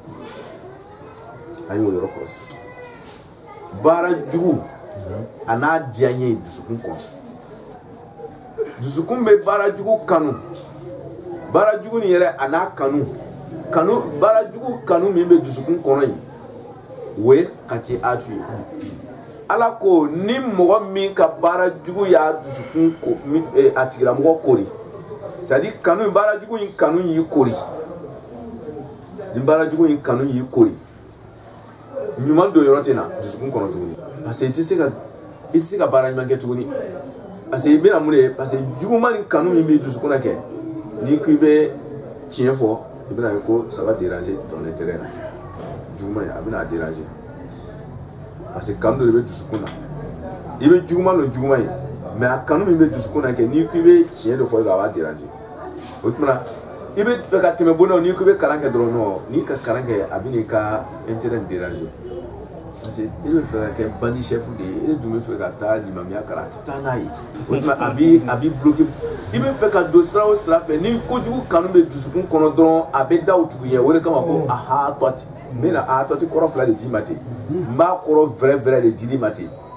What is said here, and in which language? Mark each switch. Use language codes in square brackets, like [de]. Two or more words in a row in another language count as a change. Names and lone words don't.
[bm] an y'o yɔrɔ kɔlɔsi baara jugu a n'a diya n ye dusukun kɔnɔ dusukun bɛ baara jugu kanu baara jugu ni yɛrɛ a n'a kanu baara jugu kanu min bɛ dusukun kɔnɔ yen o ye khati'atu ye ala ko ni mɔgɔ min ka baara jugu y'a dusukun ko a tigilamɔgɔ kori [fr] c'est à dire [bm] kanu baara jugu in kanu y'i kori ni baara jugu in kanu y'i kori ɲuman don yɔrɔ tɛ na dusukun kɔnɔ tuguni [fr] parce que [bm] i tɛ se ka baara ɲuman kɛ tuguni [fr] parce que [bm] i bɛna mun de ye parce que juguman ni kanu min b'i dusukun na kɛ n'i ko i bɛ tiɲɛ fɔ i bɛna ye ko [fr] ça va déranger ton intérêt [bm] la juguman a bɛna déranger [fr] parce que [bm] kanu dɔ de bɛ dusukun na i bɛ juguman dɔn juguman ye mais a kanu min bɛ dusukun na kɛ n'i ko i bɛ tiɲɛ dɔ fɔ i la a b'a déranger o tuma na i bɛ fɛ ka tɛmɛ bonnaw n'i ko i bɛ kalan kɛ dɔrɔn non n'i ka kalan kɛ a bɛ n'i ka intérêt déranger [fr] parce que [bm] i bɛ fɛ ka kɛ bandi chef de ye e dun bɛ fɛ ka taa limamiya kalan a tɛ taa n'a ye o tuma a b'i bloquer i bɛ fɛ ka don sira o sira fɛ ni kojugu kanu bɛ dusukun kɔnɔ dɔrɔn a bɛ da o tugu ɲɛ o de kama ko ahatɔti n bɛna ahatɔti kɔrɔ fila de d'i ma ten n b'a kɔrɔ vrai de dili ma ten